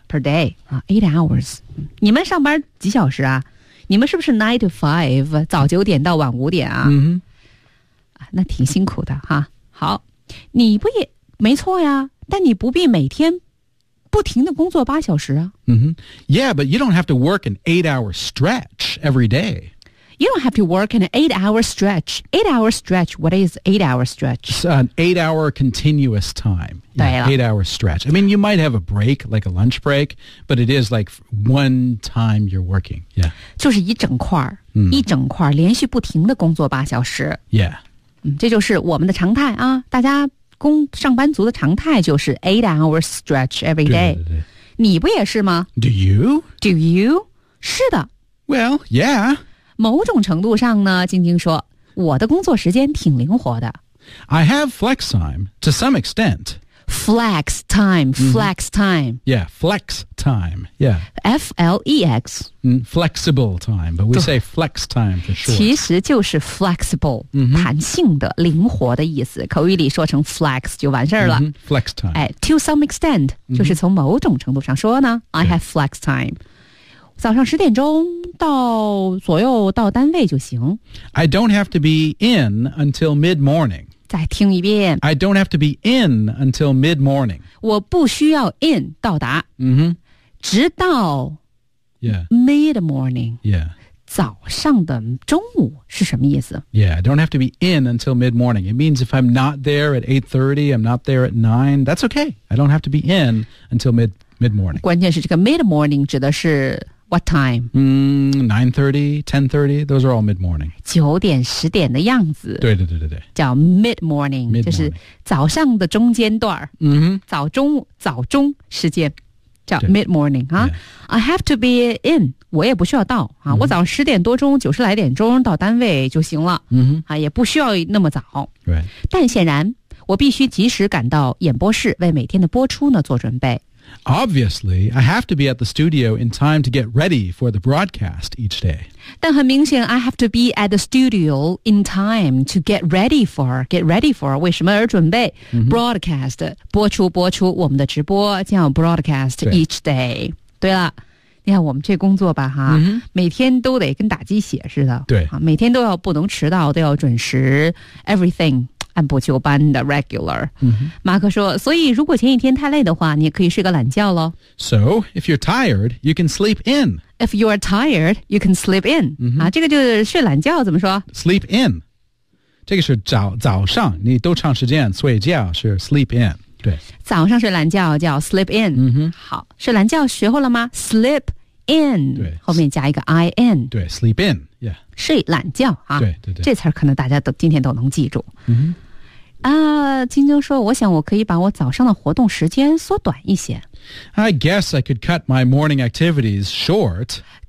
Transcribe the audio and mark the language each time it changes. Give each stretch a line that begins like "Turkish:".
English: Per day.、8 hours.
Chinese: 你们上班几小时啊你们是不是 9 to 5, 早九点到晚五点啊、 mm-hmm. 那挺辛苦的哈。好。你不也没错呀。但你不必每天不停地工作八小时啊。
English: Mm-hmm. Yeah, but you don't have to work an 8-hour stretch every day. You don't have to work an 8-hour stretch. 8-hour stretch. What is 8-hour stretch? It's an 8-hour continuous time. Yeah, 8-hour stretch. I mean, you might have a break, like a lunch break, but it is like one time you're working. Yeah.
Chinese: 就是一整块、mm. 一整块连续不停的工作八小时。
English: Yeah.、
Chinese: 嗯、这就是我们的常态啊。大家工上班族的常态就是
English: 8-hour stretch every day.
Chinese: 对对对对。你不也是吗
English: ?Do you? Do you?
Chinese: 是的。
English: Well, yeah.
Chinese: 某种程度上呢，晶晶说，我的工作时间挺灵活的。
English: I have flex time, to some extent. Flex time, flex time.、 Mm-hmm. Yeah, flex time, yeah. F-L-E-X.、 Mm, flexible time, but we say flex time for short.
Chinese: 其实就是 flexible,、 mm-hmm. 弹性的、灵活的意思。口语里说成 flex 就完事了。Mm-hmm.
English: Flex time.、哎、to some extent,、mm-hmm.
Chinese: 就是从某种程度上说呢、
English: yeah. I have flex time.
Chinese: 早上十点钟到左右到单位就行。
English: I don't have to be in until mid-morning.
Chinese: 再听一遍。
English: I don't have to be in until mid-morning.
Chinese: 我不需要 in 到达。 Mm-hmm. 直到
English: yeah. mid-morning. Yeah.
Chinese: 早上的中午是什么意思
English: Yeah, I don't have to be in until mid-morning. It means if I'm not there at 8:30, I'm not there at 9, that's okay. I don't have to be in until mid-morning.
Chinese: 关键是这个 mid-morning 指的是
English: What time? 9:30, 10:30, those are all mid-morning.
Chinese: 九点十点的样子。对对对对对。叫 mid-morning, 就是早上的中间段。 Mm-hmm. 早中时间叫 mid-morning. 啊、
English: yeah. I have to be in,
Chinese: 我也不需要到。啊 mm-hmm. 我早上十点多钟九十来点钟到单位就行了。 Mm-hmm. 啊也不需要那么早。
English: Right.
Chinese: 但显然我必须及时赶到演播室为每天的播出呢做准备。
English: Obviously, I have to be at the studio in time to get ready for the broadcast each day.
Chinese: 但很明显
English: I have to be at the studio in time to get ready for,
Chinese: 为什么而准备、 mm-hmm. broadcast, 播出我们的直播叫
English: broadcast each day.
Chinese: 对了你看我们这工作吧哈、 mm-hmm. 每天都得跟打鸡血似的对、啊、每天都要不能迟到都要准时 everything. 按部就班的 regular、 mm-hmm. 马克说所以如果前一天太累的话你也可以睡个懒觉咯
English: So, if you're tired, you can sleep in If you're tired, you can sleep in、 mm-hmm.
Chinese: 啊、这个就是睡懒觉怎么说 Sleep in 这个是 早上你都长时间睡觉是 sleep in 对早上睡懒觉叫 sleep in、 mm-hmm. 好睡懒觉学会了吗 Sleep in 对后面加一个 in
English: 对 sleep in Yeah.
Chinese: 睡懒觉啊对对对这词可能大家都今天都能记住、 mm-hmm. 啊晶晶说我想我可以把我早上的活动时间缩短一些
English: I guess I could cut my morning activities short